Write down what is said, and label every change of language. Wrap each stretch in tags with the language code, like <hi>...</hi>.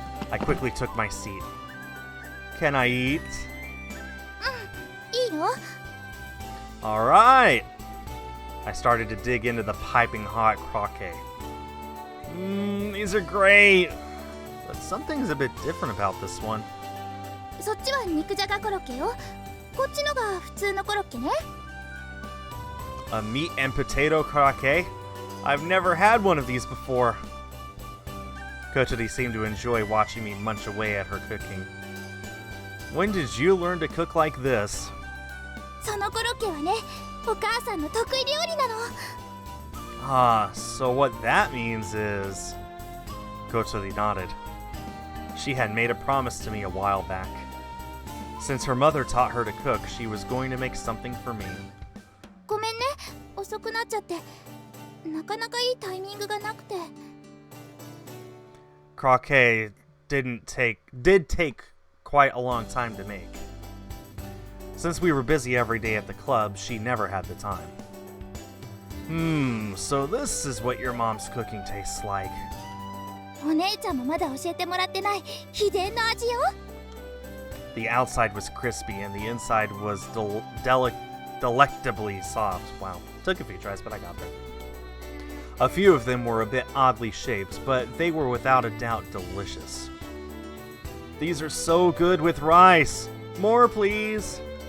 <en>I quickly took my seat. Can I eat?</en> <ja>いいよ。</ja> <en>Alright! I started to dig into the piping hot croquet. These are great! But something's a bit different about this one.</en> <ja>そっちは肉じゃがコロッケよ。こっちのが普通のコロッケね。</ja> <en>A meat and potato croquet? I've never had one of these before. Kotori seemed to enjoy watching me munch away at her cooking. When did you learn to cook like this?</en> <ja>そのコロッケはね、お母さんの得意料理なの。</ja> <en>Ah, so what that means is... Kotori nodded. She had made a promise to me a while back. Since her mother taught her to cook, she was going to make something for me.</en> <ja>ごめんね、遅くなっちゃって。なかなかいいタイミングがなくて。</ja> <en>Croquet did take quite a long time to make. Since we were busy every day at the club, she never had the time. So this is what your mom's cooking tastes like.</en> <ja>お姉ちゃんもまだ教えてもらってない秘伝の味よ。</ja> <en>The outside was crispy and the inside was delectably soft. Wow, took a few tries, but I got there. A few of them were a bit oddly shaped, but they were without a doubt delicious. These are so good with rice. More, please.</en>